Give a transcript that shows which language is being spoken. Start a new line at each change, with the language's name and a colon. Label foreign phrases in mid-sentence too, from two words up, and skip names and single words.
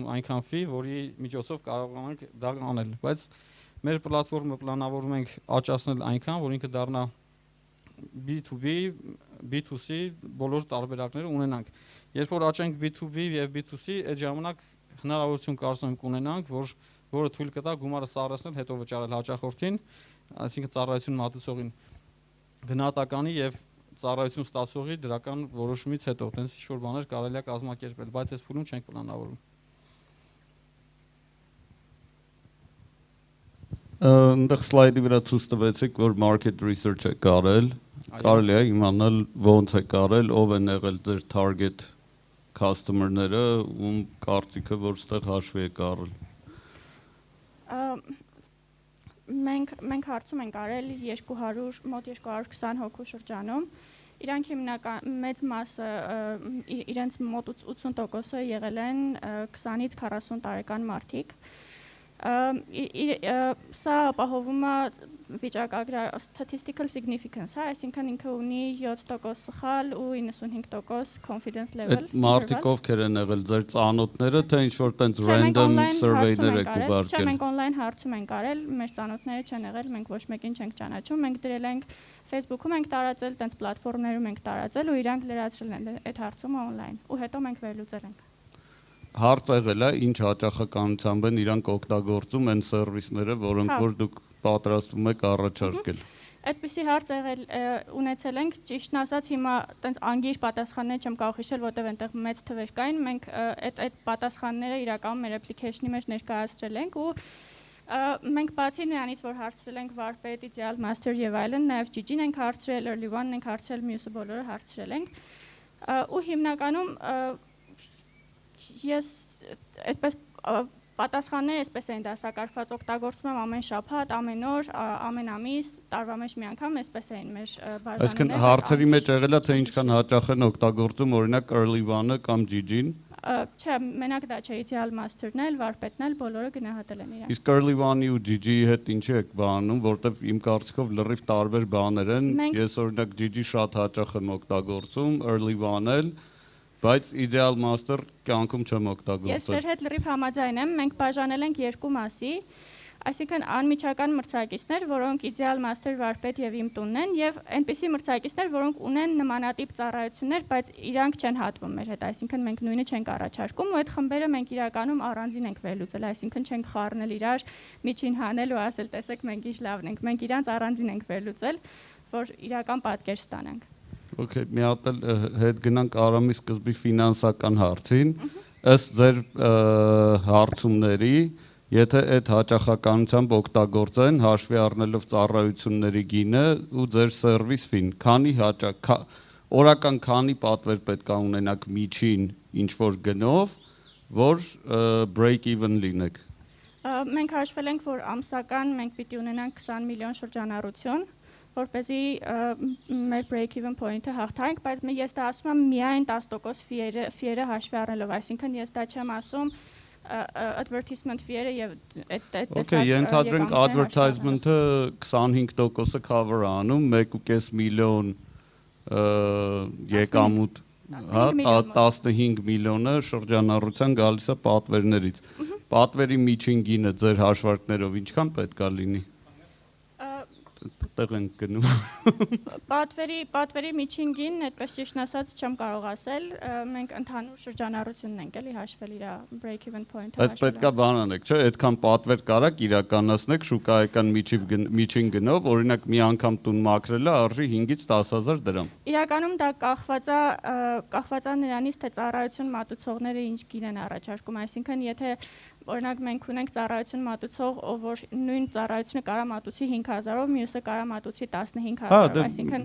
Armenian: այնքան ֆի, որի միջոցով կարողանանք դա անել, բայց մեր պլատֆորմը պլանավորում ենք աճացնել այնքան, որ ինքը դառնա B2B, B2C բոլոր տարբերակները ունենանք։ Երբ որ աճենք B2B եւ B2C, այդ ժամանակ հնարավորություն կարծում եմ կունենանք, որը թույլ կտա գումարը սառեցնել, հետո վճարել հաճախորդին, այսինքն ծառայություն մատուցողին գնահատականի եւ ծառայություն ստացողի դրական որոշումից հետո, տենց ինչ-որ բաներ կարելի է կազմակերպել, բայց այս փուլում չենք պլանավորում։ Այնտեղ սլայդի վրա ցույց տվեցիք, որ
English: market research
Armenian: է կարել, կարելի է իմանալ ոնց է կարել, ով են եղել ձեր
English: target customer-
Armenian: ները, ում կարծիքը որ ստեղ հաշվի է կարել։ Մենք հարցում ենք արել մոտ 220 հոգու շրջանում, իրանք հիմնական մեծ մասը իրենց մոտ 80%-ը եղել են 20-ից 40 տարեկան մարդիկ։ Սա ապահովում է
English: statistical significance,
Armenian: հա, այսինքն ինքը ունի 7% սխալ ու 95%
English: confidence level։
Armenian: Այդ մարդիկ ովքեր են եղել ձեր ծանոթները, թե ինչ-որ տենց
English: random survey-
Armenian: ներ եք ուղարկել։ Չէ, մենք online հարցում ենք արել, մեր ծանոթները չեն եղել, մենք ոչ մեկին չենք ճանաչում, մենք դրել ենք Facebook-ում ենք տարածել, տենց պլատֆորմներում ենք տարածել ու իրանք լրացրել են այդ հարցումը online ու հետո մենք վերլուծել ենք։ Հարց եղել է, ինչ հաճախականությամբ են իրանք օգտագործում այն սերվիսները, որոնք որ դուք պատրաստվում եք առաջարկել։ Այդպիսի հարց եղել ունեցել ենք, ճիշտն ասած հիմա տենց անգիր պատասխաններ չեմ կարող հիշել, որտեղ այնտեղ մեծ թվեր կային, մենք այդ պատասխանները իրականում մեր application-ի մեջ ներկայացրել ենք ու մենք բացի նրանից, որ հարցրել ենք վարպետ, ideal master եւ այլն, նաեւ GG-ն ենք հարցրել, early one-ն ենք հարցրել, մյուսը բոլորը հարցրել ենք։ Ու հիմնականում ես այդպես պատասխանները այսպես են դասակարգված, օգտագործում եմ ամեն շաբաթ, ամեն օր, ամեն ամիս, տարվա մեջ մի անգամ, այսպես են մեր բաժանները։ Այսինքն հարցերի մեջ եղել է թե ինչքան հաճախ են օգտագործում օրինակ early one-ը կամ GG-ն։ Չէ, մենակ դա չէ, ideal master-ն էլ, վարպետն էլ, բոլորը գնահատել են իրեն։ Իսկ early one-ի ու GG-ի հետ ինչի եք բանում, որտեվ իմ կարծիքով լրիվ տարբեր բաներ են։ Ես օրինակ GG շատ հաճախ եմ օգտագործում, early one-ը էլ, բայց ideal master կյանքում չեմ օգտագործել։ Ես ձեր հետ լրիվ համաձայն եմ, մենք բաժանել ենք երկու մասի, այսինքն անմիջական մրցակիցներ, որոնք ideal master վարպետ եւ իմ տունն են եւ այնպիսի մրցակիցներ, որոնք ունեն նմանատիպ ծառայություններ, բայց իրանք չեն հատվում մեր հետ, այսինքն մենք նույնը չենք առաջարկում ու այդ խմբերը մենք իրականում առանձին ենք վերլուծել, այսինքն չենք խառնել իրար միջին հանել ու ասել, տեսեք մենք ինչ լավն ենք, մենք իրանց առանձին ենք վերլուծել, որ իրական պատկեր ստանանք։ Okay, մի հատ էլ հետ գնանք Արամի սկզբի ֆինանսական հարցին, ըստ ձեր հարցումների Եթե այդ հաճախականությամբ օգտագործեն հաշվի առնելով ծառայությունների գինը ու ձեր սերվիս ֆին, քանի հաճախ օրական քանի պատվեր պետք է ունենաք միջին ինչ որ գնով, որ
English: break even
Armenian: լինեք։ Մենք հաշվել ենք, որ ամսական մենք պիտի ունենանք 20 միլիոն շրջանառություն, որպեսզի մեր
English: break even point-
Armenian: ը հաղթահարենք, բայց ես դա ասում եմ միայն 10% ֆիերը հաշվի առնելով, այսինքն ես դա չեմ ասում
English: advertisement fee-
Armenian: ը եւ այդ Okay, ենթադրենք advertisement-ը 25%-ը cover անում, 1.5 միլիոն եկամուտ, հա, 15 միլիոնը շրջանառության գալիս է պատվերներից։ Պատվերի միջին գինը ձեր հաշվարկներով ինչքան պետք է լինի։ Տեղ ենք գնում։ Պատվերի միջին գին, այդպես ճիշտ ասած չեմ կարող ասել, մենք ընդհանուր շրջանառությունն ենք էլի հաշվել իր
English: break even point-
Armenian: ը։ Բայց պետք է բան անեք, չէ՞, այդքան պատվեր կարաք իրականացնեք շուկայական միջին գնով, օրինակ մի անգամ տուն մաքրելը արժի 5-ից 10,000 դրամ։ Իրականում դա կախված է նրանից, թե ծառայություն մատուցողները ինչ գին են առաջարկում, այսինքն եթե օրինակ մենք ունենք ծառայություն մատուցող, ով որ նույն ծառայությունը կարա մատուցի 5,000-ով, մյուսը կարա մատուցի 15,000-ով, այսինքն